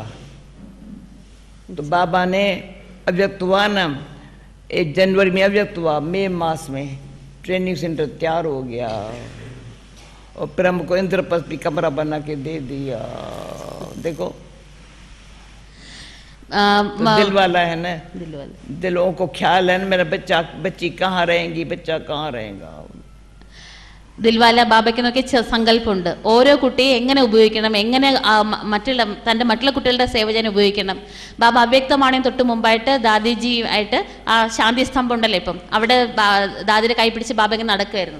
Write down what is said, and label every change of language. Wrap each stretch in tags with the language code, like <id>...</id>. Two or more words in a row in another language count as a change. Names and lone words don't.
<hi>तो बाबा ने अव्यक्त हुआ ना, 1 जनवरी में अव्यक्त हुआ, मई मास में ट्रेनिंग सेंटर तैयार हो गया. और फिर हमको इंद्रप्रस्थ भी कमरा बना के दे दिया. देखो तो दिल वाला है ना, दिलों को ख्याल है ना, मेरा बच्चा बच्ची कहाँ रहेंगी, बच्चा कहाँ रहेगा.</hi> <ml>ദിൽവാല ബാബയ്ക്ക് നോക്കി സങ്കല്പമുണ്ട്, ഓരോ കുട്ടിയെ എങ്ങനെ ഉപയോഗിക്കണം, എങ്ങനെ മറ്റുള്ള കുട്ടികളുടെ സേവ ചെയ്യാൻ ഉപയോഗിക്കണം. ബാബ അവ്യക്തമാണെങ്കിൽ തൊട്ട് മുമ്പായിട്ട് ദാദിജി ആയിട്ട് ആ ശാന്തി സ്തംഭം ഉണ്ടല്ലോ, ഇപ്പം അവിടെ ദാദിയുടെ കൈ പിടിച്ച് ബാബ ഇങ്ങനെ നടക്കുമായിരുന്നു.</ml>